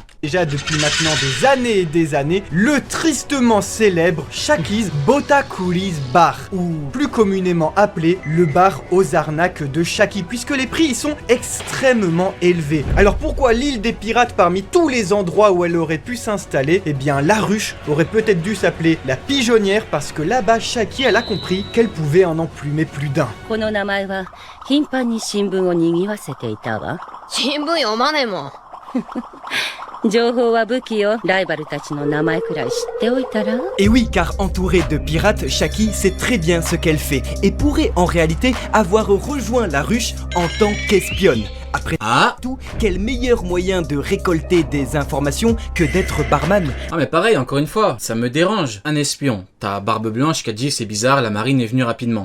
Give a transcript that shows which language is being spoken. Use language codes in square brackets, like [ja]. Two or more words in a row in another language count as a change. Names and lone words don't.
[fr] Déjà depuis maintenant des années et des années, le tristement célèbre Shaki's Botakuli's Bar, ou plus communément appelé le bar aux arnaques de Shaki, puisque les prix y sont extrêmement élevés. Alors pourquoi l'île des pirates parmi tous les endroits où elle aurait pu s'installer? Eh bien la ruche aurait peut-être dû s'appeler la pigeonnière, parce que là-bas Shaki elle a compris qu'elle pouvait en emplumer plus d'un. [ja] 情報は武器よ。ライバルたちの名前くらい知っておいたら。 [fr] Et oui, car entourée de pirates, Shaki sait très bien ce qu'elle fait et pourrait en réalité avoir rejoint la ruche en tant qu'espionne. Après tout, quel meilleur moyen de récolter des informations que d'être barman? Ah mais pareil, encore une fois, ça me dérange. Un espion, t'as Barbe Blanche qui a dit c'est bizarre, la marine est venue rapidement.